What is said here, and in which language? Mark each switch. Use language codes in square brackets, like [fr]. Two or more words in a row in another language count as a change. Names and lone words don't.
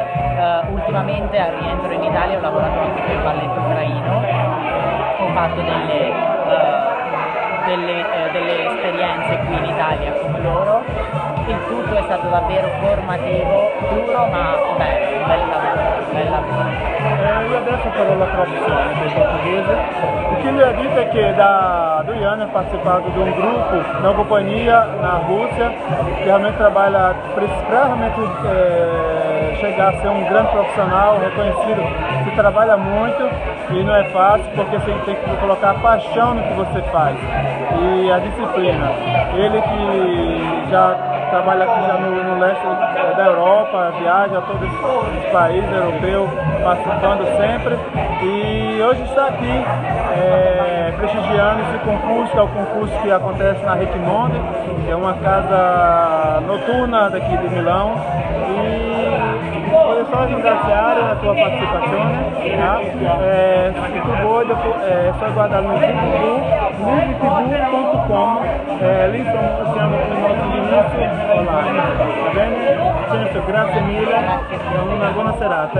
[it] Ultimamente al rientro in Italia ho lavorato anche con il balletto ucraino, ho fatto delle esperienze qui in Italia con loro. Il tutto è stato davvero formativo, duro ma bello, un bel lavoro. Io adesso farò la traduzione del portoghese. [pt] O que [it] lui ha detto è che da 2 anni ha partecipato di un gruppo, [pt] una companhia na Rússia, que realmente trabalha para realmente chegar a ser um grande profissional, reconhecido. Se trabalha muito e não é fácil porque você tem que colocar paixão no que você faz e a disciplina. Ele que já trabalha aqui já no leste da Europa, viaja a todos os países europeus, participando sempre, e hoje está aqui prestigiando esse concurso, que é o concurso que acontece na Richmond, que é uma casa noturna daqui de Milão. [it] E voglio solo ringraziare la tua partecipazione, se tu vuoi stai guardando il livretv.com, lì siamo con i nostri inizi online, va bene? Vincenzo, grazie mille, una buona serata.